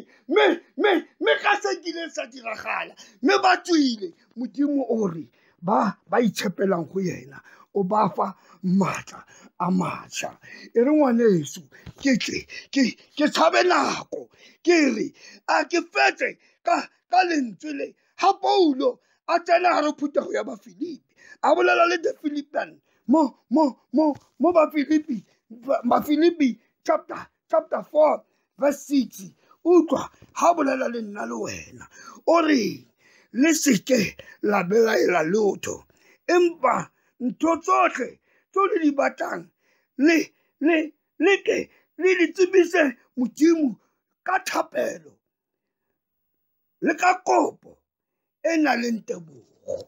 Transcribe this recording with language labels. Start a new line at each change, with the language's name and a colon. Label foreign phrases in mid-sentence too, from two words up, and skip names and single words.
Southern Sotho: me ka se kileng sa diragala me ba tswile Modimo o re ba itshepelang go yena o ba fa matla a matjha e re ngwaneso ke tshabe nako ke re a ke fetse ka lentswe le ha Paulo a tsena gare phutego ya Bafilipi a bolela le the Philippians mo Bafilipi
English: chapter 4 verse 6
Southern Sotho: utlwa ha bolela le nna le wena o re le seke la belaela lotho empa ntho tsotlhe tso le di batlang le ke le di tsebise Modimo ka thapelo le ka kopo e nang le tebogo